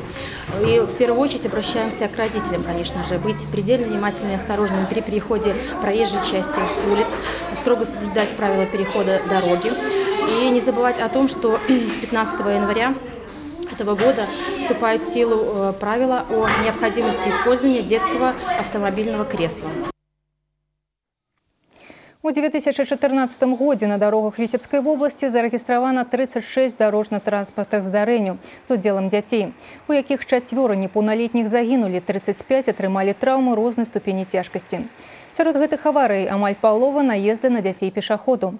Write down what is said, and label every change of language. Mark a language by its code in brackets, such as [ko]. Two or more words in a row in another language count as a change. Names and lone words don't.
[ru] И в первую очередь обращаемся к родителям, конечно же, быть предельно внимательными и осторожными при переходе проезжей части улиц, строго соблюдать правила перехода дороги и не забывать о том, что с 15 января этого года вступает в силу правила о необходимости использования детского автомобильного кресла. [be] У 2014 годзе на дарогах Віцебскай вобласці зарэгістравана 36 дарожна-транспартных здарэнняў з удзелам дзяцей, у якіх 4 непаўналетніх загінулі, 35 атрымалі траўмы рознай ступені цяжкасці. Сярод гэтых аварый амаль палова наезды на дзяцей-пешаходаў.